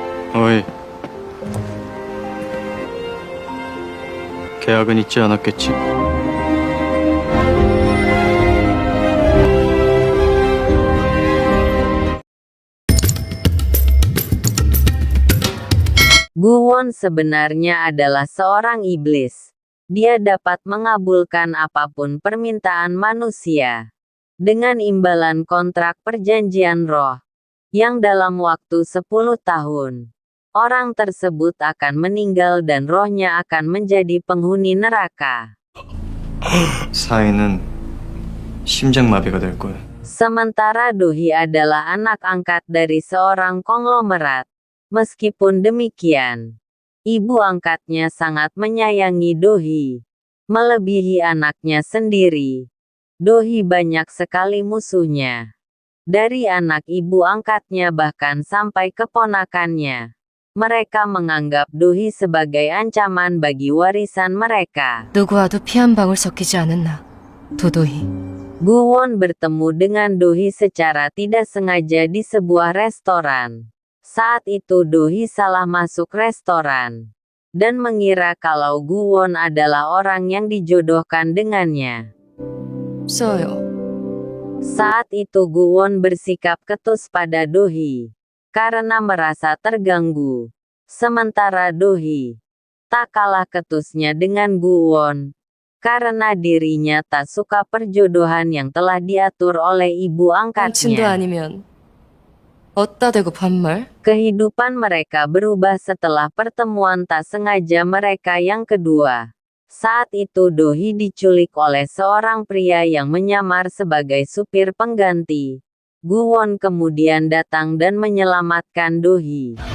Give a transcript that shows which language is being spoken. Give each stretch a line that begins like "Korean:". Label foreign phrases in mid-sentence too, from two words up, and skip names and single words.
Korean: 어이, 계약은 있지 않았겠지?
Indonesian: Guwon sebenarnya adalah seorang iblis. Dia dapat mengabulkan apapun permintaan manusia. Dengan imbalan kontrak perjanjian roh, yang dalam waktu 10 tahun, orang tersebut akan meninggal dan rohnya akan menjadi penghuni neraka.
Korean: 사이는 심장마비가 될 거야.
Indonesian: Sementara Dohi adalah anak angkat dari seorang konglomerat. Meskipun demikian, ibu angkatnya sangat menyayangi Dohi, melebihi anaknya sendiri. Dohi banyak sekali musuhnya. Dari anak ibu angkatnya bahkan sampai keponakannya. Mereka menganggap Dohi sebagai ancaman bagi warisan mereka.
Korean: 누구와도 피 한 방울 섞이지 않은 나, 도도히.
Indonesian: Guwon bertemu dengan Dohi secara tidak sengaja di sebuah restoran. Saat itu Dohi salah masuk restoran dan mengira kalau Guwon adalah orang yang dijodohkan dengannya.
Korean: 써요.
Indonesian: Saat itu Guwon bersikap ketus pada Dohi karena merasa terganggu. Sementara Dohi tak kalah ketusnya dengan Guwon karena dirinya tak suka perjodohan yang telah diatur oleh ibu
Korean: 당신도
Indonesian: angkatnya.
Korean: 아니면 어따 대고 반말?
Indonesian: Kehidupan mereka berubah setelah pertemuan tak sengaja mereka yang kedua. Saat itu Dohi diculik oleh seorang pria yang menyamar sebagai supir pengganti. Guwon kemudian datang dan menyelamatkan Dohi.